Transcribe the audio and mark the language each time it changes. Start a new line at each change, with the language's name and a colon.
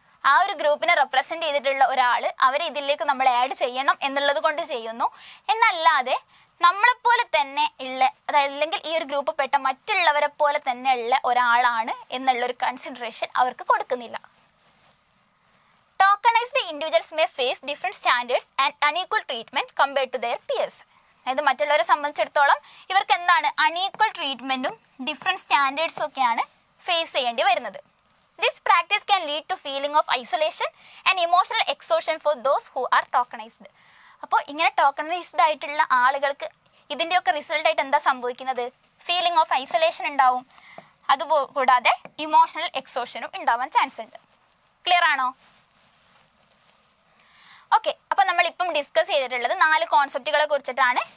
Malayalam: ആ ഒരു ഗ്രൂപ്പിനെ റെപ്രസെൻ്റ് ചെയ്തിട്ടുള്ള ഒരാൾ അവരെ ഇതിലേക്ക് നമ്മൾ ആഡ് ചെയ്യണം എന്നുള്ളത് കൊണ്ട് ചെയ്യുന്നു എന്നല്ലാതെ നമ്മളെപ്പോലെ തന്നെ ഉള്ള, അതായത് അല്ലെങ്കിൽ ഈ ഒരു ഗ്രൂപ്പ് പെട്ട മറ്റുള്ളവരെ പോലെ തന്നെ ഉള്ള ഒരാളാണ് എന്നുള്ളൊരു കൺസിഡറേഷൻ അവർക്ക് കൊടുക്കുന്നില്ല.
English: Tokenized individuals may face different standards and unequal treatment compared to their peers.
Malayalam: അതായത് മറ്റുള്ളവരെ സംബന്ധിച്ചിടത്തോളം ഇവർക്ക് എന്താണ് അൺഈക്വൽ ട്രീറ്റ്മെൻറ്റും ഡിഫറെൻറ്റ് സ്റ്റാൻഡേർഡ്സും ഒക്കെയാണ് ഫേസ് ചെയ്യേണ്ടി വരുന്നത്.
English: This practice can lead to feeling of isolation and emotional exhaustion for those who are tokenized.
Malayalam: അപ്പോൾ ഇങ്ങനെ ടോക്കണൈസ്ഡ് ആയിട്ടുള്ള ആളുകൾക്ക് ഇതിൻ്റെയൊക്കെ റിസൾട്ടായിട്ട് എന്താ സംഭവിക്കുന്നത്?
English: feeling of isolation
Malayalam: ഉണ്ടാവും, അതുകൂടാതെ ഇമോഷണൽ എക്സോഷനും ഉണ്ടാവാൻ ചാൻസ് ഉണ്ട്. ക്ലിയർ ആണോ? ഓക്കെ, അപ്പോൾ നമ്മളിപ്പം ഡിസ്കസ് ചെയ്തിട്ടുള്ളത് 4 കോൺസെപ്റ്റുകളെ കുറിച്ചിട്ടാണ്.